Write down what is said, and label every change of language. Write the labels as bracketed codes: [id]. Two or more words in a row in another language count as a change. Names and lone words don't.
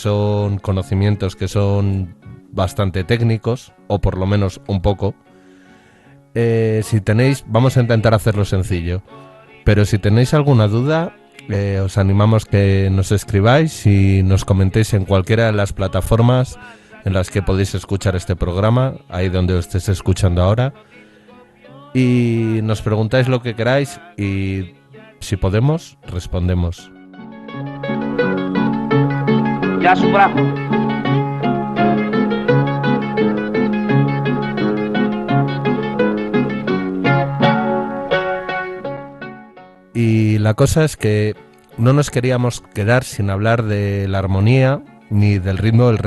[es] son conocimientos que son bastante técnicos, o por lo menos un poco, si tenéis, vamos a intentar hacerlo sencillo, pero si tenéis alguna duda, os animamos que nos escribáis y nos comentéis en cualquiera de las plataformas en las que podéis escuchar este programa, ahí donde os estéis escuchando ahora, y nos preguntáis lo que queráis y si podemos, respondemos. [el] Γεια σου βράχο. [es] Y la cosa es que no nos queríamos quedar sin hablar de la armonía ni del ritmo del